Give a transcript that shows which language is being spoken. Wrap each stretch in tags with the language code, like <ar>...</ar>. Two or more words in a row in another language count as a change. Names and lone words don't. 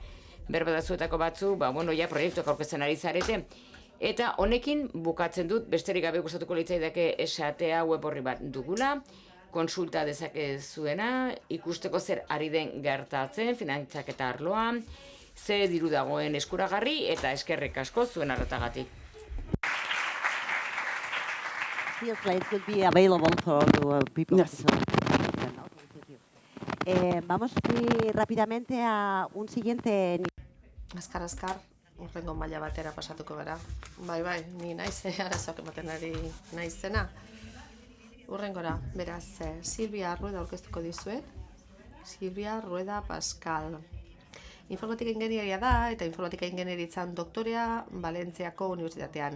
<eu>Berbadazuetako batzu, proiektuak aurkezten ari zarete, eta honekin bukatzen dut, besterik gabe gustatuko litzaidake esatea web horri bat dugula, konsulta dezakezuena, ikusteko zer ari den gertatzen, finantzaketa arloan, ze diru dagoen eskuragarri, eta eskerrik asko zuen arretagatik.</eu> <en>The slides will be available for the people. Yes.</en> <es>Vamos a ir rápidamente a un siguiente.</es> <eu>Azkar, urrengo maila batera pasatuko gara. Bai, ni naiz arazoak ematen ari naizena. Urrengora, beraz, Silvia Rueda aurkeztuko dizuet. Silvia Rueda Pascal. Informatika ingenieria da eta informatika ingenieritzan doktorea Valentziako Unibertsitatean.</eu>